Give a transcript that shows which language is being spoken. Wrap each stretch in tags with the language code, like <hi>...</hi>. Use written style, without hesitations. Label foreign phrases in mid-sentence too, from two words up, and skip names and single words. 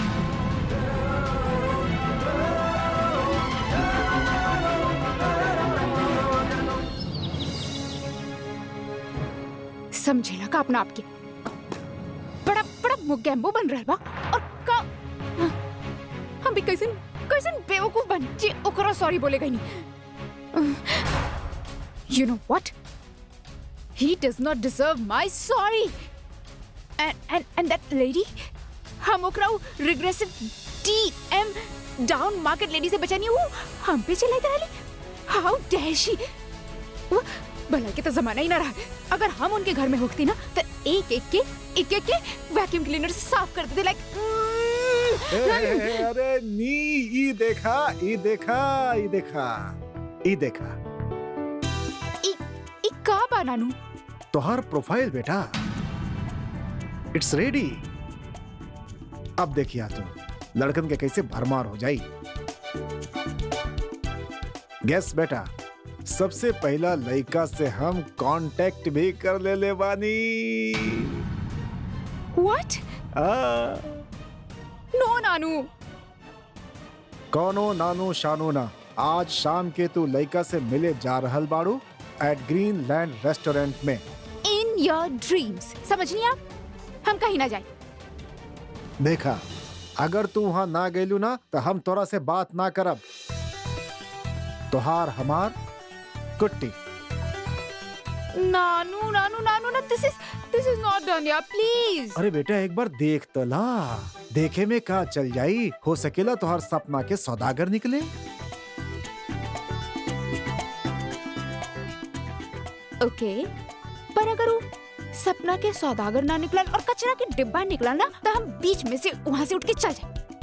<bho>समझेला का अपना आपके बड़ा मुगैम्बो बन रहा बा, और का हम भी कैसन बेवकूफ बन जे ओकरा सॉरी बोले गई नहीं।</bho> <en>You know what? He does not deserve my sorry. And that lady,</en> <bho>हम ओकरा</bho> <en>regressive DM down market lady</en> <bho>से बचानी, वो हम पे चलाई रहली।</bho> <en>How dare she?</en> <bho>भला के तो जमाना ही ना रहा। अगर हम उनके घर में होती ना तो एक एक के वैक्यूम क्लीनर से साफ कर देते। लाइक अरे नी, ई देखा। ई का बनानू? तोहर प्रोफाइल बेटा,</bho> <en>it's ready.</en> <bho>अब देखिया तू लड़कन के कैसे भरमार हो जाई। गेस बेटा, सबसे पहला लड़का से हम कांटेक्ट भी कर ले बानी।</bho> <en>What? No नानू।</en> <bho>कौनो नानू शानू ना, आज शाम के तू लड़का से मिले जा रहल बाड़ू एट ग्रीन लैंड रेस्टोरेंट में।</bho> <en>In your dreams,</en> <bho>समझनी आप? हम कहीं ना जाए। देखा, अगर तू वहां ना गइलू ना तो हम तोरा से बात ना करब। तोहार हमार कुट्टी। नानू नानू नानू ना,</bho> <en>This is not done यार, please।</en> <bho>अरे बेटा, एक बार देख तो ला, देखे में का चल जाई, हो सकेला तोहार सपना के सौदागर निकले। ओके, पर अगर वो सपना के सौदागर ना निकला और कचरा के डिब्बा निकला ना, तो हम बीच में से वहां से उठ के चल जाए।</bho>